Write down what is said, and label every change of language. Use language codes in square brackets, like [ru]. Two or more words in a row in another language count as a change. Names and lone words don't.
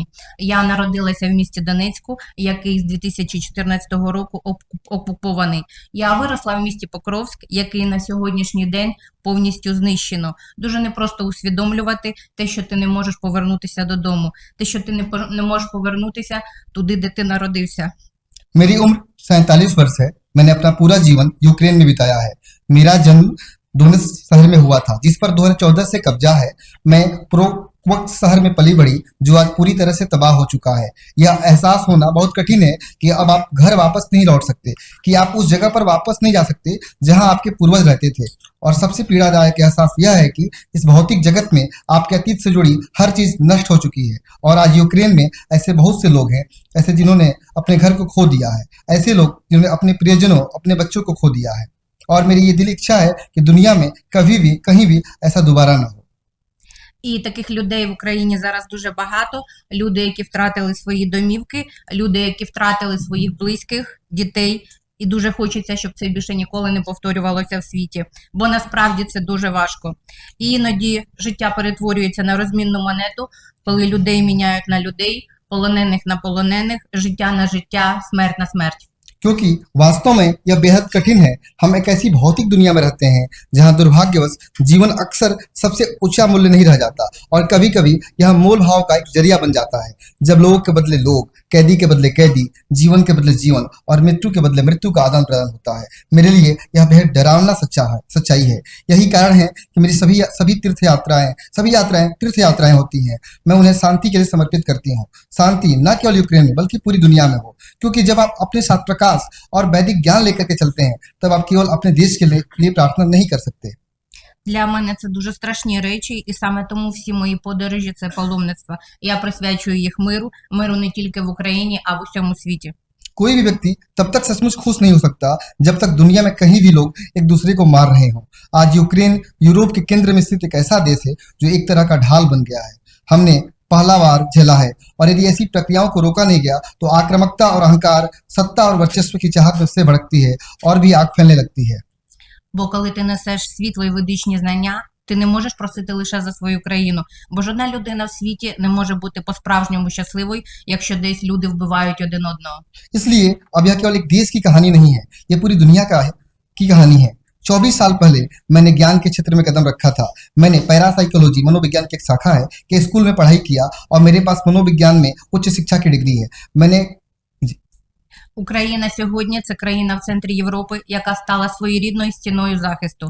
[uk] Я народилася в місті Донецьку, який з 2014 року окупований. Я виросла в місті Покровськ, який на сьогоднішній день повністю знищено. Дуже непросто усвідомлювати те, що ти не можеш повернутися додому, те, що ти не можеш повернутися туди, де ти народився. [hi] मेरी उम्र 47 वर्ष है। मैंने अपना पूरा जीवन यूक्रेन में बिताया है। मेरा जन्म डोनेत्स्क शहर में हुआ था, जिस पर 2014 से कब्जा है। मैं प्रोक्वक्स शहर में पली बड़ी, जो आज पूरी तरह से तबाह हो चुका है। यह एहसास होना बहुत कठिन है कि अब आप घर वापस नहीं लौट सकते, कि आप उस जगह पर वापस नहीं जा सकते जहां आपके पूर्वज रहते थे। और सबसे पीड़ादायक एहसास यह है कि इस भौतिक जगत में आपके अतीत से जुड़ी हर चीज नष्ट हो चुकी है। और आज यूक्रेन में ऐसे बहुत से लोग हैं, ऐसे जिन्होंने अपने घर को खो दिया है, ऐसे लोग जिन्होंने अपने प्रियजनों, अपने बच्चों को खो दिया है। और मेरी ये दिल इच्छा है कि दुनिया में कभी भी, कहीं भी ऐसा दोबारा ना हो। [uk] І таких людей в Україні зараз дуже багато. Люди, які втратили свої домівки, люди, які втратили своїх близьких, дітей. І дуже хочеться, щоб це більше ніколи не повторювалося в світі. Бо насправді це дуже важко. І іноді життя перетворюється на розмінну монету, коли людей міняють на людей, полонених на полонених, життя на життя, смерть на смерть. [hi] क्योंकि वास्तव में यह बेहद कठिन है। हम एक ऐसी भौतिक दुनिया में रहते हैं जहां दुर्भाग्यवश जीवन अक्सर सबसे ऊंचा मूल्य नहीं रह जाता और कभी-कभी यह मोल भाव का एक जरिया बन जाता है, जब लोगों के बदले लोग, कैदी के बदले कैदी, जीवन के बदले जीवन और मृत्यु के बदले मृत्यु का आदान प्रदान होता है। मेरे लिए यह बेहद डरावना सच्चाई है। यही कारण है कि मेरी सभी सभी यात्राएं तीर्थ यात्राएं होती हैं। मैं उन्हें शांति के लिए समर्पित करती हूँ। शांति न केवल यूक्रेन में बल्कि पूरी दुनिया में हो, क्योंकि जब आप अपने साथ प्रकाश और वैदिक ज्ञान लेकर के चलते हैं, तब आप केवल अपने देश के लिए प्रार्थना नहीं कर सकते। [uk] Для мене це дуже страшні речі, і саме тому всі мої подорожі – це паломництво. Я присвячую їх миру не тільки в Україні, а в усьому світі. [hi] कोई भी व्यक्ति तब तक सचमुच खुश नहीं हो सकता जब तक दुनिया में कहीं भी लोग एक दूसरे को मार रहे हों। आज यूक्रेन यूरोप के केंद्र में स्थित एक ऐसा देश है जो एक तरह का ढाल बन गया है। हमने पहला बार झेला है, और यदि ऐसी प्रक्रियाओं को रोका नहीं गया तो आक्रामकता और अहंकार, सत्ता और वर्चस्व की चाहत उससे भड़कती है और भी आग फैलने लगती है। [uk] Бо коли ти несеш світло і ведичні знання, ти не можеш просити лише за свою країну, бо жодна людина в світі не може бути по-справжньому щасливою, якщо десь люди вбивають один одного. [hi] इसलिए अब यह केवल एक देश की कहानी नहीं है, यह पूरी दुनिया की कहानी है। 24 साल पहले मैंने ज्ञान के क्षेत्र में कदम रखा था। मैंने पैरासाइकोलॉजी, मनोविज्ञान की एक शाखा है, के स्कूल में पढ़ाई किया और मेरे पास मनोविज्ञान में उच्च शिक्षा की डिग्री है। मैंने [uk] Україна сьогодні – це країна в центрі Європи, яка стала своєрідною стіною захисту.